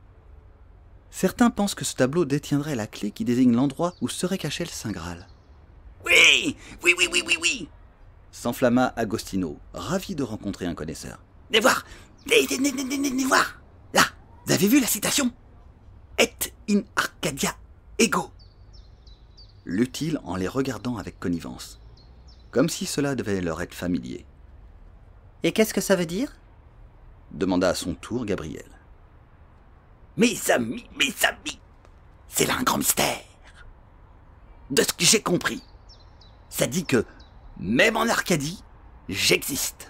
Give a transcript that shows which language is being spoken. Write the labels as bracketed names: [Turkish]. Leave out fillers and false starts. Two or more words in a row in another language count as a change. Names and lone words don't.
[French] Certains pensent que ce tableau détiendrait la clé qui désigne l'endroit où serait caché le Saint Graal. Oui, S'enflamma Agostino, ravi de rencontrer un connaisseur. Venez voir, venez voir. Là, vous avez vu la citation ? [Latin] Et in Arcadia ego. [French] Lut-il en les regardant avec connivence, comme si cela devait leur être familier. Et qu'est-ce que ça veut dire ? Demanda à son tour Gabriel. Mes amis, c'est là un grand mystère. De ce que j'ai compris, ça dit que, même en Arcadie, j'existe.